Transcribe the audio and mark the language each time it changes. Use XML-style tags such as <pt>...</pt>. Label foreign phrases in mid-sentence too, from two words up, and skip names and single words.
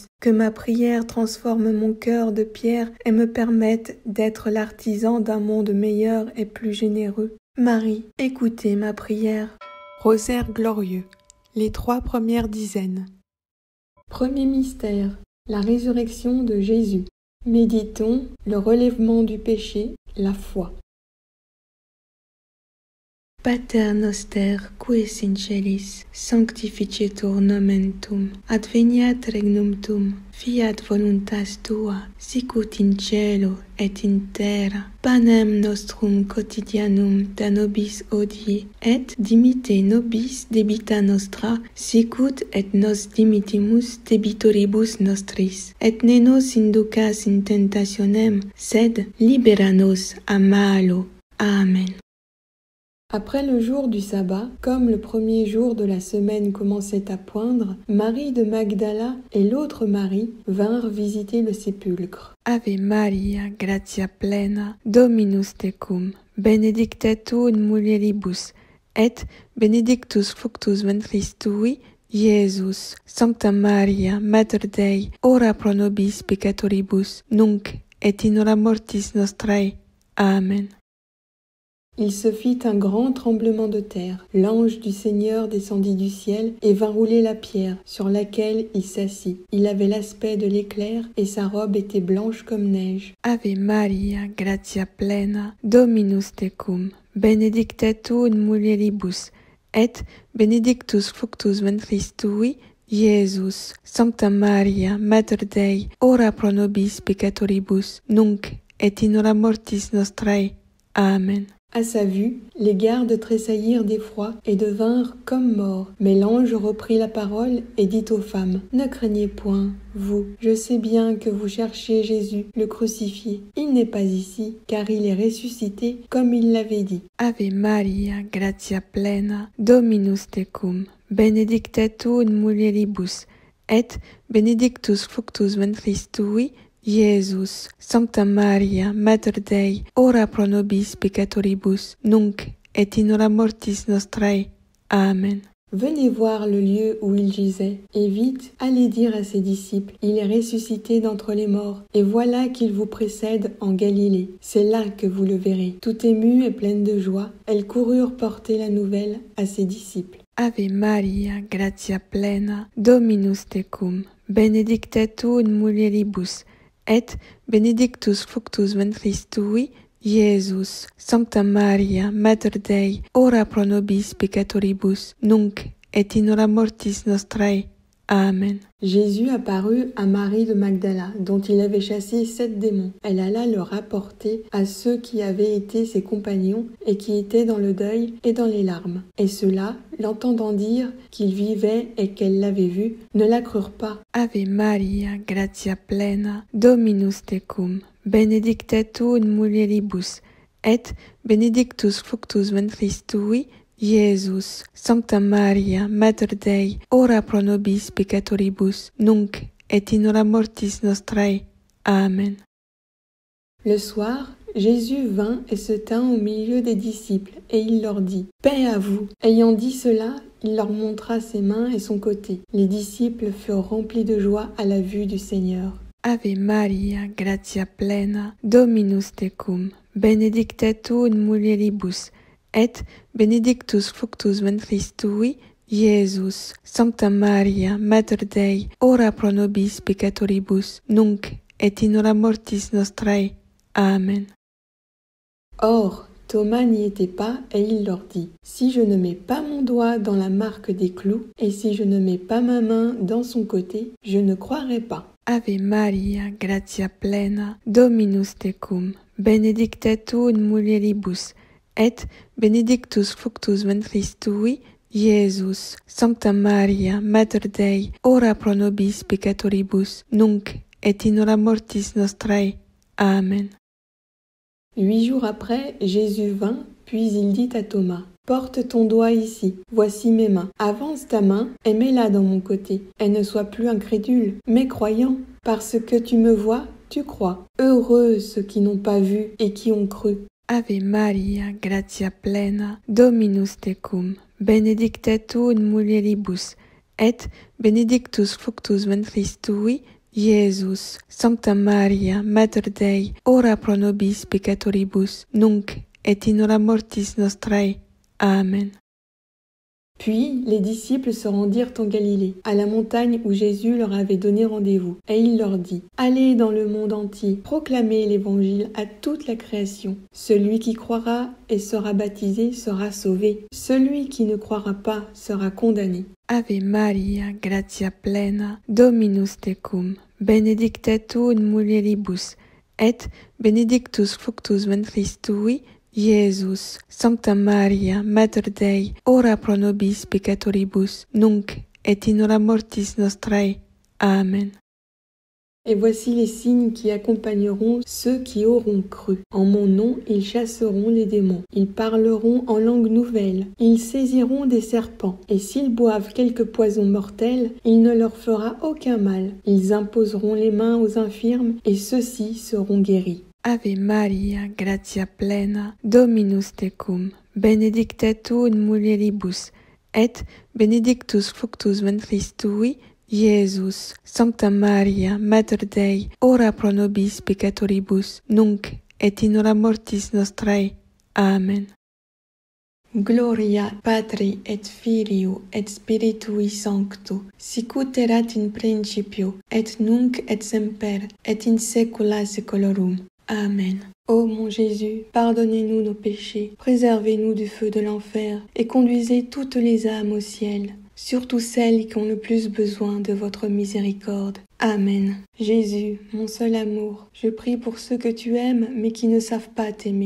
<fr>Que ma prière transforme mon cœur de pierre et me permette d'être l'artisan d'un monde meilleur et plus généreux. Marie, écoutez ma prière. Rosaire glorieux. Les 3 premières dizaines. Premier mystère. La résurrection de Jésus. Méditons le relèvement du péché, la foi.</fr> <la>Pater noster, qui es in celis, sanctificetur nomen tuum, adveniat regnum tuum, fiat voluntas tua, sicut in cielo et in terra. Panem nostrum quotidianum da nobis hodie, et dimitte nobis debita nostra, sicut et nos dimitimus debitoribus nostris. Et ne nos inducas in tentationem, sed libera nos a malo. Amen.</la> <fr>Après le jour du sabbat, comme le premier jour de la semaine commençait à poindre, Marie de Magdala et l'autre Marie vinrent visiter le sépulcre.</fr> <la>Ave Maria, gratia plena, Dominus tecum, benedicta tu in mulieribus, et benedictus fructus ventris tui, Iesus. Sancta Maria, Mater Dei, ora pro nobis peccatoribus, nunc et in hora mortis nostrae. Amen.</la> <fr>Il se fit un grand tremblement de terre. L'ange du Seigneur descendit du ciel et vint rouler la pierre sur laquelle il s'assit. Il avait l'aspect de l'éclair et sa robe était blanche comme neige.</fr> <la>Ave Maria, gratia plena, Dominus tecum, benedicta tu in mulieribus, et benedictus fructus ventris tui, Iesus. Sancta Maria, Mater Dei, ora pro nobis peccatoribus, nunc et in hora mortis nostrae. Amen.</la> <fr>À sa vue, les gardes tressaillirent d'effroi et devinrent comme morts. Mais l'ange reprit la parole et dit aux femmes, « Ne craignez point, vous, je sais bien que vous cherchez Jésus, le crucifié. Il n'est pas ici, car il est ressuscité, comme il l'avait dit.</fr> <la>Ave Maria, gratia plena, Dominus tecum, benedicta tu in mulieribus, et benedictus fructus ventris tui, Iesus. Sancta Maria, Mater Dei, ora pro nobis peccatoribus, nunc et in hora mortis nostrae. Amen.</la> <fr>Venez voir le lieu où il gisait, et vite, allez dire à ses disciples, il est ressuscité d'entre les morts, et voilà qu'il vous précède en Galilée. C'est là que vous le verrez. Tout émues et pleines de joie, elles coururent porter la nouvelle à ses disciples.</fr> <la>Ave Maria, gratia plena, Dominus tecum, benedicta tu in mulieribus, et benedictus fructus ventris tui, Iesus. Sancta Maria, Mater Dei, ora pro nobis peccatoribus, nunc et in hora mortis nostrae. Amen.</la> <fr>Jésus apparut à Marie de Magdala, dont il avait chassé 7 démons. Elle alla le rapporter à ceux qui avaient été ses compagnons et qui étaient dans le deuil et dans les larmes. Et ceux-là, l'entendant dire qu'il vivait et qu'elle l'avait vu, ne la crurent pas.</fr> <la>Ave Maria, gratia plena, Dominus tecum, benedicta tu in mulieribus, et benedictus fructus ventris tui, Iesus. Sancta Maria, Mater Dei, ora pro nobis peccatoribus, nunc et in hora mortis nostrae. Amen.</la> <fr>Le soir, Jésus vint et se tint au milieu des disciples, et il leur dit « Paix à vous !» Ayant dit cela, il leur montra ses mains et son côté. Les disciples furent remplis de joie à la vue du Seigneur.</fr> <la>Ave Maria, gratia plena, Dominus tecum, benedicta tu in mulieribus, et benedictus fructus ventris tui, Iesus. Sancta Maria, Mater Dei, ora pro nobis peccatoribus, nunc et in hora mortis nostrae. Amen.</la> <fr>Or, Thomas n'y était pas, et il leur dit « Si je ne mets pas mon doigt dans la marque des clous, et si je ne mets pas ma main dans son côté, je ne croirai pas.</fr> <la>» Ave Maria, gratia plena, Dominus tecum, benedicta tu in mulieribus, et benedictus fructus ventris tui, Iesus. Sancta Maria, Mater Dei, ora pro nobis peccatoribus, nunc et in hora mortis nostrae. Amen.</la> <fr>8 jours après, Jésus vint, puis il dit à Thomas, « Porte ton doigt ici, voici mes mains. Avance ta main et mets-la dans mon côté, et ne sois plus incrédule, mais croyant. Parce que tu me vois, tu crois. Heureux ceux qui n'ont pas vu et qui ont cru.</fr> <la>» Ave Maria, gratia plena, Dominus tecum, benedicta tu in mulieribus, et benedictus fructus ventris tui, Iesus. Sancta Maria, Mater Dei, ora pro nobis peccatoribus, nunc et in hora mortis nostrae. Amen.</la> <fr>Puis les disciples se rendirent en Galilée, à la montagne où Jésus leur avait donné rendez-vous. Et il leur dit « Allez dans le monde entier, proclamez l'Évangile à toute la création. Celui qui croira et sera baptisé sera sauvé. Celui qui ne croira pas sera condamné.</fr> <la>» Ave Maria, gratia plena, Dominus tecum, benedicta tu in mulieribus, et benedictus fructus ventris tui, Iesus. Sancta Maria, Mater Dei, ora pro nobis peccatoribus, nunc et in hora mortis nostrae. Amen.</la> <fr>Et voici les signes qui accompagneront ceux qui auront cru. En mon nom, ils chasseront les démons. Ils parleront en langue nouvelle. Ils saisiront des serpents. Et s'ils boivent quelque poison mortel, il ne leur fera aucun mal. Ils imposeront les mains aux infirmes, et ceux-ci seront guéris.</fr> <la>Ave Maria, gratia plena, Dominus tecum, benedicta tu in mulieribus, et benedictus fructus ventris tui, Iesus. Sancta Maria, Mater Dei, ora pro nobis peccatoribus, nunc et in hora mortis nostrae. Amen. Gloria Patri et Filio et Spiritui Sancto, sicut erat in principio, et nunc et semper, et in saecula saeculorum. Amen.</la> <fr>Ô mon Jésus, pardonnez-nous nos péchés, préservez-nous du feu de l'enfer, et conduisez toutes les âmes au ciel, surtout celles qui ont le plus besoin de votre miséricorde. Amen. Jésus, mon seul amour, je prie pour ceux que tu aimes mais qui ne savent pas t'aimer.</fr>